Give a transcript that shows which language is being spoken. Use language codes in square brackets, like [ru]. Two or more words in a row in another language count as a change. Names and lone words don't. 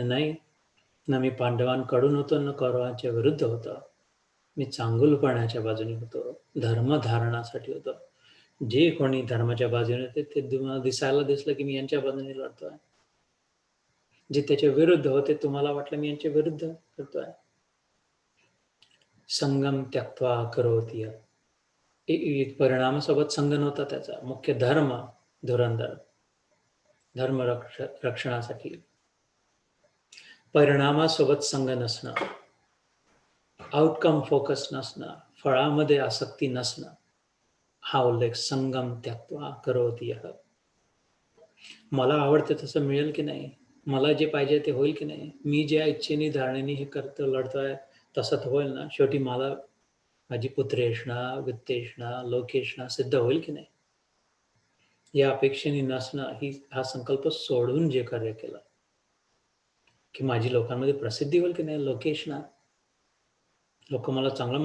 [mr] नाही ना, मी पांडवांकडून होतो ना कौरवांच्या विरुद्ध होतो. मी चांगुलपणाच्या बाजूने होतो, धर्मधारणासाठी होतो. जे कोणी धर्माच्या बाजूने होते ते दिसायला दिसलं की मी यांच्या बाजूने लढतोय. जे त्याच्या विरुद्ध होते तुम्हाला वाटलं मी यांच्या विरुद्ध करतोय. [sa] संगम त्यक्त्वा करोति. [mr] परिणामासोबत संग नव्हता त्याचा. मुख्य धुरंधर धर्म रक्षणासाठी परिणामासोबत संग नसणं, [en] outcome focus [mr] नसणं, फळामध्ये आसक्ती नसणं, हा उल्लेख [sa] संगम त्यक्त्वा करोति यः. [mr] मला आवडतं तसं मिळेल की नाही, मला जे पाहिजे ते होईल की नाही, मी ज्या इच्छेने धारणेने हे करतो लढतोय तसं तर होईल ना, शेवटी मला माझी पुत्रेषणा वित्तेषणा लोकेषणा सिद्ध होईल की नाही, या अपेक्षेने नसणं हा संकल्प सोडून जे कार्य केलं की माझी लोकांमध्ये प्रसिद्धी होईल की नाही, लोकेषणा, लोक मला चांगलं